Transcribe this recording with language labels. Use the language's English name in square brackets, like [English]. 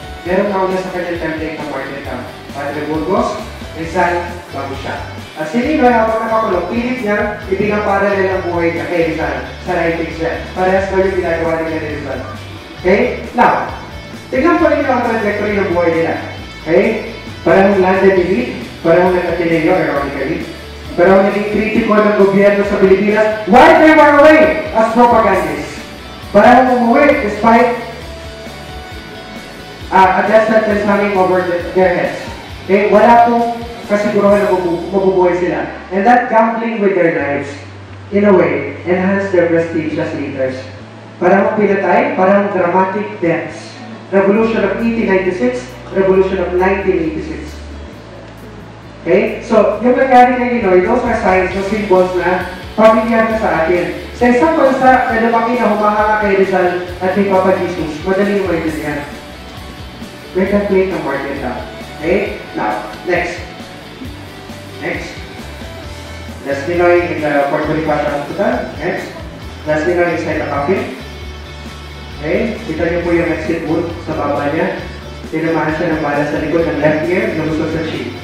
[Filipino] Meron na sa kanyang template ng martyrdom. Padre Burgos, Rizal, bago siya. At si Ninoy, habang nakakulong, pilit niya, ipinaparalel ang buhay niya kay Rizal sa writings niya. Parehas daw yung ginagawa nila ni Rizal. Okay? Now, tignan po rin ang trajectory ng buhay nila. Okay? Parang landed elite, parang nag-Ateneo, ironically. Parang naging kritiko ng gobyerno sa Pilipinas [English] while they were away as propagandists. Parang umuwi despite a death sentence hanging over their heads. Okay? [Filipino] Wala pong kasiguruhan na mabubuhay sila. [English] And that gambling with their lives, in a way, enhance their prestige as leaders. [Filipino] Parang pinatay, parang [English] dramatic deaths. Revolution of 1896, Revolution of 1986. Okay? [Filipino] So, yung nangyari kay Ninoy, [English] those are signs, those symbols [Filipino] na pamilyar na sa atin. Sa isang bansa na lumaki na humahanga kay Rizal at kay Papa Jesus, madaling maintindihan. [English] We can play the market now. Okay? Now, next. Next. That's Ninoy in the Port Bonifacio Hospital. Next. That's Ninoy inside the coffin. Okay? [Filipino] Kita niyo po yung exit wound sa baba niya. Tinamaan siya ng bala sa likod ng left ear, lumusot sa cheek.